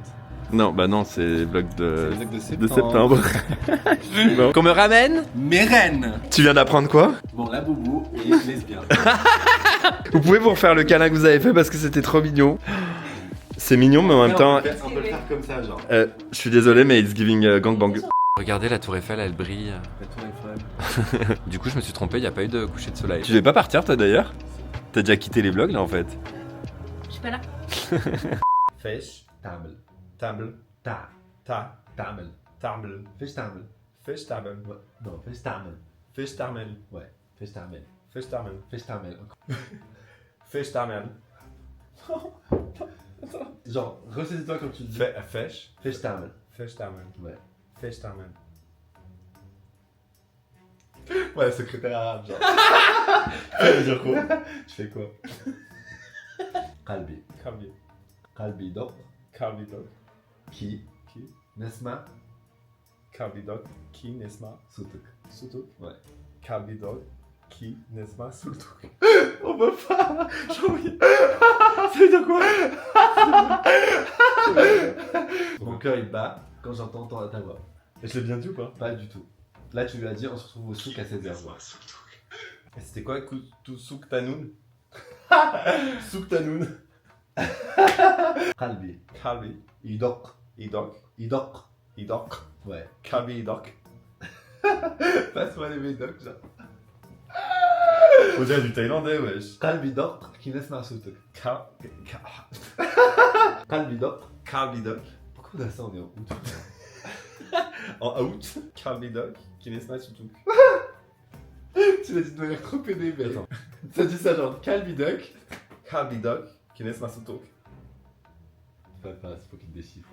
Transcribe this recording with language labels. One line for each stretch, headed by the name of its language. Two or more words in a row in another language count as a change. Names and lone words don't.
French: Non, bah non, c'est les vlogs de... C'est les vlogs de septembre. Bon. Qu'on me ramène Mes reines. Tu viens d'apprendre quoi? Bon, la boubou et lesbien. Vous pouvez vous refaire le câlin que vous avez fait parce que c'était trop mignon. C'est mignon, mais en même temps... On peut le faire comme ça, genre. Je suis désolé, mais
English: it's giving gangbang.
French: Regardez, la tour Eiffel, elle brille. La tour Eiffel. Du coup, je me suis trompé, il n'y a pas eu de coucher de soleil. Tu devais pas partir, toi, d'ailleurs? T'as déjà quitté les vlogs, là, en fait. Je suis pas là.
English: Fish, table. Table, table. Table. Fish table. Fish table. Ouais. Non, fish table. Fish table. Ouais. Fish table. Fish table. Fish table. Fish table.
French: Genre, ressaisis-toi quand tu dis.
English: Fish. Fish table. Fish table. Ouais. Fish table.
French: Ouais, secrétaire arabe, genre. Ça veut dire quoi? Je fais quoi? Kalbi. Kalbi. Kalbi dok. Kalbi dok. Qui? Nesma. Kalbi dok. Qui? Nesma. Sutuk. Sutuk? Ouais. Kalbi dok. Qui? Nesma. Sutuk. On peut pas. J'ai oublié. Ça veut dire quoi? Mon cœur il bat quand j'entends ta voix. Et je l'ai bien dit ou pas? Pas du tout. Là tu lui as dit on se retrouve au souk à 16h. C'était quoi souk tanoun? Souk tanoun. Kalbi. Kalbi. Idok. Ouais. Kalbi idok. Passe-moi les médocs, genre. On dirait du thaïlandais, wesh. Kalbi idok. Qui laisse ma soutuk. Kalbi idok. Kalbidok. Pourquoi on a ça, on est en août? En août, Kalbidok, Kinesma Sutuk. Tu l'as dit de manière trop pédée, mais attends. Ça dit ça genre Kalbidok, Kinesma Sutuk. Papa, c'est faut qu'il déchiffre.